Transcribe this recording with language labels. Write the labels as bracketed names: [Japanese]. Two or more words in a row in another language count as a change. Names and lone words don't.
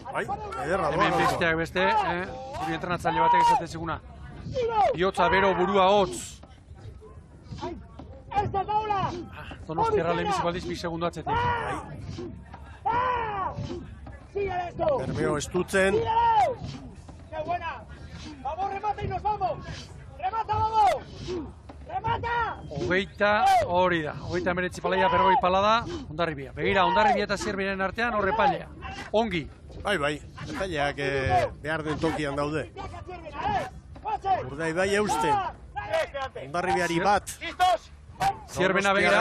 [Basque] Bai, ederra doa. Hemen besteak beste, guri entrenatzaile batek esaten ziguna. Bihotza bero burua hotz. Donostiarra lehenbiziko aldiz 2 segundu atzetik. Bermeo estutzen. [Spanish] ¡Qué buena! ¡Vamos, remata y nos vamos! ¡Remata, vamos! ¡Remata! [Basque] Hogeita hori da. 39 palaia, berrogei palada, Hondarribia. Begira, Hondarribia eta Zierbenen artean horre pailea. Ongi. Bai, epaileak behar den tokian daude. Urdaibai eusten. Hondarribiari bat. Zierbena begira,